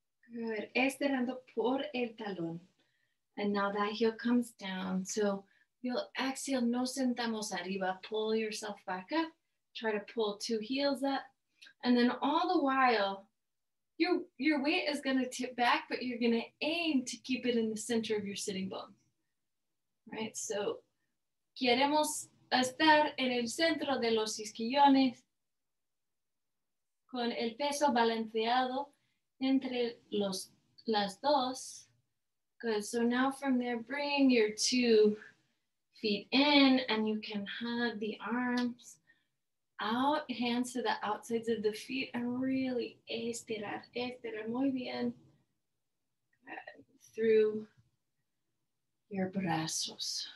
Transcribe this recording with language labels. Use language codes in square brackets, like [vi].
[en] Good. [es] Estirando por el talón. [en] And now that heel comes down. So you'll exhale, [es] nos sentamos arriba. [en] Pull yourself back up. Try to pull two heels up. And then all the while, your weight is going to tip back, but you're going to aim to keep it in the center of your sitting bones. Right? [es] So queremos estar en el centro de los isquiones. con el peso balanceado entre las dos. [en] Good, so now from there, bring your 2 feet in and you can hug the arms out, hands to the outsides of the feet and really [es] estirar muy bien [en] through your brazos.